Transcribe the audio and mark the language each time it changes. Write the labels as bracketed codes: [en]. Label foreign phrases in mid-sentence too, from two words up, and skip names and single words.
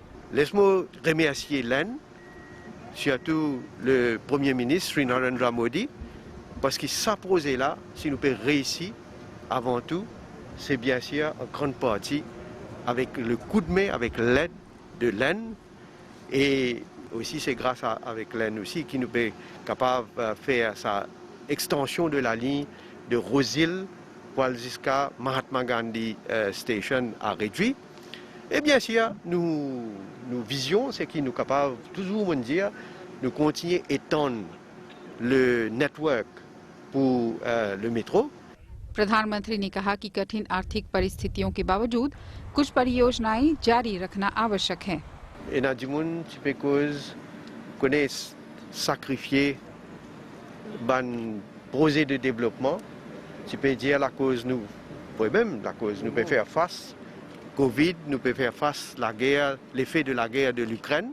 [fr] Laisse-moi remercier l'Inde, surtout le Premier ministre Sri Narendra Modi, parce qu'il s'apposait là, si nous pouvons réussir, avant tout, c'est bien sûr en grande partie avec le coup de main, avec l'aide de l'Inde, et aussi c'est grâce avec l'Inde aussi qui nous peut capable de faire sa extension de la ligne de Rosil jusqu'à Mahatma Gandhi Station à réduit. Et bien sûr, nous visions, c'est qui nous capable toujours de dire, nous continuer à étendre le network pour le métro. [hi] प्रधानमंत्री ने कहा कि कठिन आर्थिक परिस्थितियों के बावजूद कुछ परियोजनाएं जारी रखना आवश्यक है। [fr] Et dans du monde, tu peux connaître sacrifier un projet de développement. Tu peux dire la cause nous, même la cause nous peut faire face. Covid, nous peut faire face à la guerre, l'effet de la guerre de l'Ukraine.